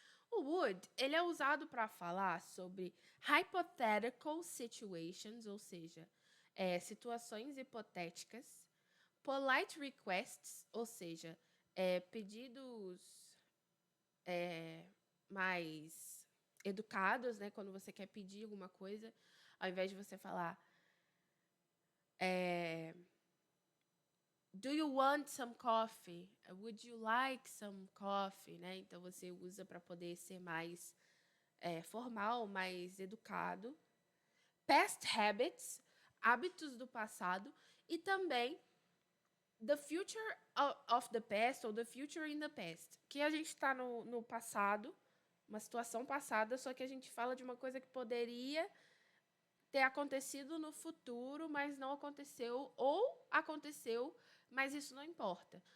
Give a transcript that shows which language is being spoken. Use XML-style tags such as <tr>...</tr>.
<pt>O would, ele é usado para falar sobre</pt> <en>hypothetical situations,</en> <pt>ou seja, situações hipotéticas,</pt> <en>polite requests,</en> <pt>ou seja, pedidos mais educados, né? Quando você quer pedir alguma coisa, ao invés de você falar</pt> <en>do you want some coffee? Would you like some coffee?</en> <pt>Né? Então, você usa para poder ser mais formal, mais educado.</pt> <en>Past habits,</en> <pt>hábitos do passado. E também</pt> <en>the future of the past ou the future in the past.</en> <pt>Que a gente está no passado, uma situação passada, só que a gente fala de uma coisa que poderia ter acontecido no futuro, mas não aconteceu, ou aconteceu, mas isso não importa.</pt>